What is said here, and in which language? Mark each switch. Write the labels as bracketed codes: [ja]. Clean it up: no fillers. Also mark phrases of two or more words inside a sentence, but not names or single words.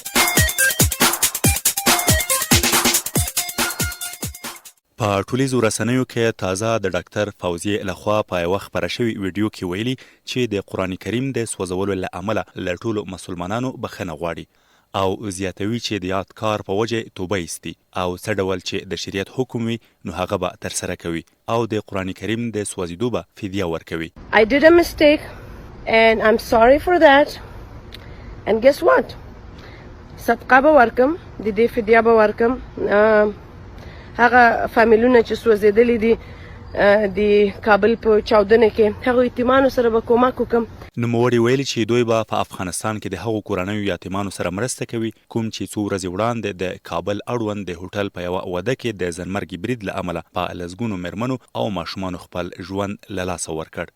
[ps] په ټولیزو رسنیو کې تازه د ډاکټر فوزیه لخوا په یوه خپره شوي ویډیو کې ویلي چې د قرآن کریم د سوځولو له امله له ټولو مسلمانانو بخښنه غواړي او زیاتوي چې د یاد کار په وجه توبه ایستي او څه ډول چې د شریعت حکم وي نو هغه به ترسره کوي او د قرآن کریم د سوځېدو به فدیه ورکوي. [en] I did a mistake and I'm sorry for that. And guess what? [ps] صدقه به ورکم، د دې فدیه به ورکم. هغه فامیلونه چې سوځېدلي دي د کابل په چاودنه کې هغو یتیمانو سره به کومک وکړم. نوموړي ویلي چې دوی به په افغانستان کې د هغو کورنیو یتیمانو سره مرسته کوي کوم چې څو ورځې وړاندې د کابل اړوند د هوټل په یوه واده کې د ځانمرګي برید له امله په لسګونو مېرمنو او ماشومانو خپل ژوند له لاسه ورکړ.